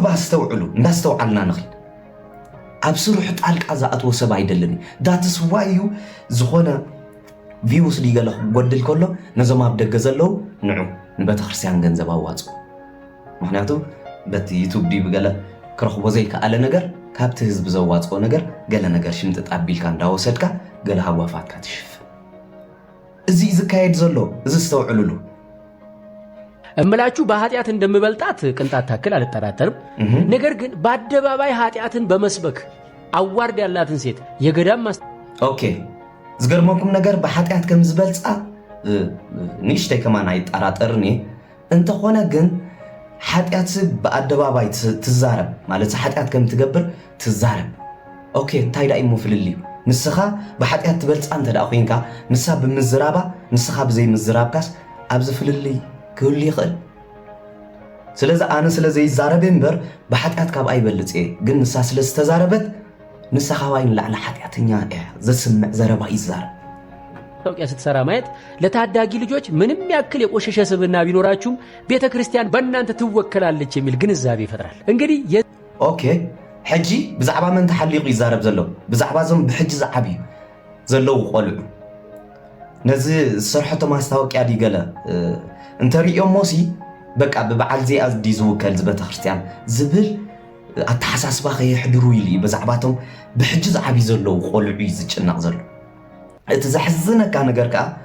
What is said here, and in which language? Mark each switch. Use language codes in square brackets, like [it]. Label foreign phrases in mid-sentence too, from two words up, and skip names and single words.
[ti] ዝተውዕሉ እንዳስተውዓልና ንኽእል ኣብ ስሩሕ ጣልቃ ዝኣትዎ ሰብ ኣይደልን [en] that's why [ti] ዝኾነ ቪውስ ዲገለ ክጎድል ከሎ ነዞም ኣብ ደገ ዘለው ንዑ ንቤተክርስትያን ገንዘብ ኣዋፁ ምክንያቱ በቲ ዩቱብ ዲብ ገለ ክረኽቦ ዘይከኣለ ነገር ካብቲ ህዝቢ ዘዋፅኦ ነገር ገለ ነገር ሽምጥጥ ኣቢልካ እንዳወሰድካ ገለ ሃዋፋትካ ትሽፍን እዚ ዝካየድ ዘሎ እዚ ዝተውዕሉሉ [am] እምላችሁ በኃጢአት እንደምበልጣት ቅንጣት ታክል አልጠራጠርም ነገር ግን በአደባባይ ኃጢአትን በመስበክ አዋርድ ያላትን ሴት የገዳም [ti] ኦኬ ዝገርመኩም ነገር በኃጢአት ከም ዝበልጻ ንሽተይ ከማን አይጠራጠርኒ እንተኾነ ግን ኃጢአት በአደባባይ ትዛረብ ማለት ኃጢአት ከም ትገብር ትዛረብ ኦኬ እንታይ ዳይ ሙፍልልዩ ንስኻ በኃጢአት ትበልጻ እንተ ዳ ኮይንካ ንሳ ብምዝራባ ንስኻ ብዘይ ምዝራብካስ ኣብዚ ፍልልይ ክህሉ ይኽእል ስለዚ ኣነ ስለዘይ ይዛረብ እምበር በኃጢአት ካብ ኣይበልጽ ግን ንሳ ስለ ዝተዛረበት ንሳ ኻዋይን ላዕላ ኃጢአተኛ ዘስምዕ ዘረባ ይዛረብ [am] ታውቂያ ስትሰራ ማየት ለታዳጊ ልጆች ምንም ያክል የቆሸሸ ስብና ቢኖራችሁም ቤተክርስቲያን በእናንተ ትወከላለች የሚል ግንዛቤ ይፈጥራል እንግዲህ [ti] ኦኬ ሕጂ ብዛዕባ መን ተሐሊቁ ይዛረብ ዘሎ ብዛዕባ ዞም ብሕጂ ዝዓብዩ ዘለው ቆልዑ ነዚ ዝሰርሐቶ ማስታወቂያ ዲገለ እንተሪኦም ሞሲ በቃ በበዓል ዚኣ ዲ ዝውከል ቤተክርስትያን ዝብል ኣተሓሳስባ ከይሕድሩ ኢሉ ብዛዕባቶም ብሕጂ ዝዓብዩ ዘለው ቆልዑ ዝጭናቕ ዘሎ እቲ ዘሕዝነካ ነገር ከዓ